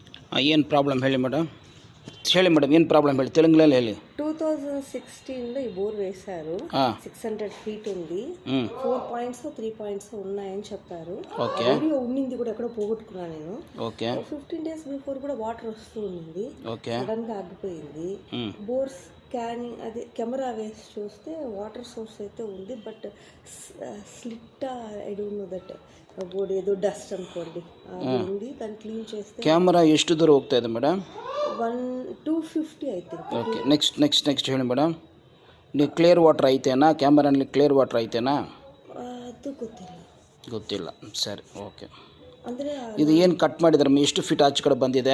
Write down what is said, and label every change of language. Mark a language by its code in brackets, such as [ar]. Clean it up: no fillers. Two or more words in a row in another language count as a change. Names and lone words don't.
[kn] ಏನು ಪ್ರಾಬ್ಲಮ್ ಹೇಳಿ ಮೇಡಮ್, ಏನು ಪ್ರಾబ్లం ಹೇಳಿ, తెలుగులో ಹೇಳಿ. [te] 2016లో ఈ బోర్ వేశారు. 600 ఫీట్ ఉంది. 4 పాయింట్స్ 3 పాయింట్స్ ఉన్నాయని చెప్పారు. వీడియో ఉండింది కూడా ఎక్కడో పోగొట్టుకున్నాను నేను. 15 [en] days before [te] కూడా వాటర్ వస్తూ ఉంది. సడన్ గా ఆగిపోయింది. [en] bore scanning [te] అది కెమెరా వేసి చూస్తే [en] water source [te] అయితే ఉంది, [en] but slit I don't know that board [te] ఏదో డస్ట్ అనుకోండి అది ఉంది. దాన్ని క్లీన్ చేస్తే [kn] ಕ್ಯಾಮರಾ ಎಷ್ಟು ದೂರ ಹೋಗ್ತಾ ಇದೆ ಮೇಡಮ್? [en] 250 ಐ ಥಿಂಕ್. [kn] ಓಕೆ, ನೆಕ್ಸ್ಟ್ ಹೇಳಿ ಮೇಡಮ್. ನೀವು [en] clear water [kn] ಐತೆನಾ? ಕ್ಯಾಮರಲ್ಲಿ [en] clear water [kn] ಐತೆನಾ? ಅದು ಗೊತ್ತಿಲ್ಲ. ಸರಿ, ಓಕೆ. ಅಂದರೆ ಇದು ಏನು ಕಟ್ ಮಾಡಿದ್ರೆ ಎಷ್ಟು ಫೀಟ್ ಆಚೆ ಕಡೆ ಬಂದಿದೆ?